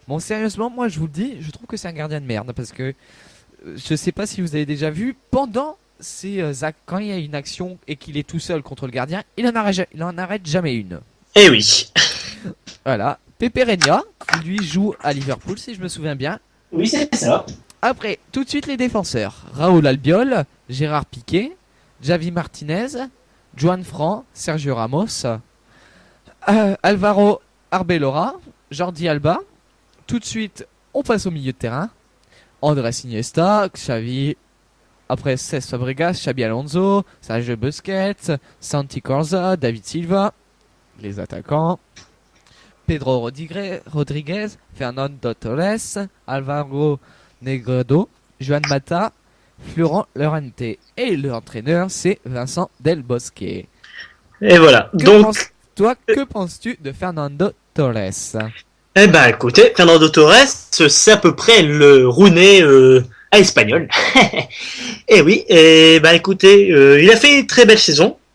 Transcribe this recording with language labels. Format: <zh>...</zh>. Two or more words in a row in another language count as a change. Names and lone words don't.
<fr>Bon, sérieusement, moi je vous le dis, je trouve que c'est un gardien de merde parce que je sais pas si vous avez déjà vu pendant quand il y a une action et qu'il est tout seul contre le gardien, il en arrête jamais une. Eh oui. Voilà. Pepe Reina, qui lui joue à Liverpool si je me souviens bien. Oui, c'est ça. Après, tout de suite les défenseurs. Raúl Albiol, Gérard Piqué, Javi Martinez, Juan Fran, Sergio Ramos, Alvaro Arbeloa, Jordi Alba. Tout de suite, on passe au milieu de terrain. Andrés Iniesta, Xavi, après Cesc Fabregas, Xabi Alonso, Sergio Busquets, Santi Cazorla, David Silva, les attaquants. Pedro Rodriguez, Fernando Torres, Alvaro Negredo, Joan Mata, Florent Llorente. Et l'entraîneur, c'est Vincent Del Bosque. Et voilà. Que penses-tu de Fernando Torres? Eh ben, écoutez, Fernando Torres, c'est à peu près le Rooney à espagnol. Et oui, et ben écoutez, il a fait une très belle saison.</fr>